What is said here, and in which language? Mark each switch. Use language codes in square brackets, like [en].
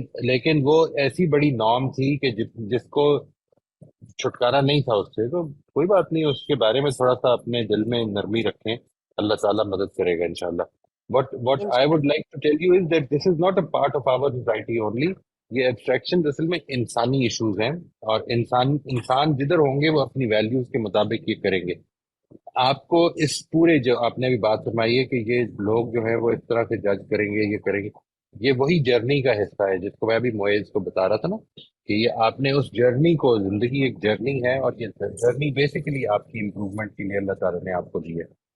[ur] لیکن وہ ایسی بڑی نارم تھی کہ جس کو چھٹکارا نہیں تھا اس سے. تو کوئی بات نہیں، اس کے بارے میں تھوڑا سا اپنے دل میں نرمی رکھیں، اللہ تعالیٰ مدد کرے گا انشاءاللہ. [en] What I would [ur] انشاءاللہ. [en] like to tell you is that this is not a part of our society only. [ur] یہ ایبسٹریکشن اصل میں انسانی ایشوز ہیں، اور انسان جدھر ہوں گے وہ اپنی ویلیوز کے مطابق یہ کریں گے. آپ کو اس پورے جو آپ نے ابھی بات فرمائی ہے کہ یہ لوگ جو ہیں وہ اس طرح سے جج کریں گے، یہ کریں گے، یہ وہی جرنی کا حصہ ہے جس کو میں ابھی معیز کو بتا رہا تھا نا، کہ یہ آپ نے اس جرنی کو، زندگی ایک جرنی ہے اور یہ جرنی بیسیکلی آپ کی امپروومنٹ کے لیے اللہ تعالیٰ نے آپ کو دی ہے.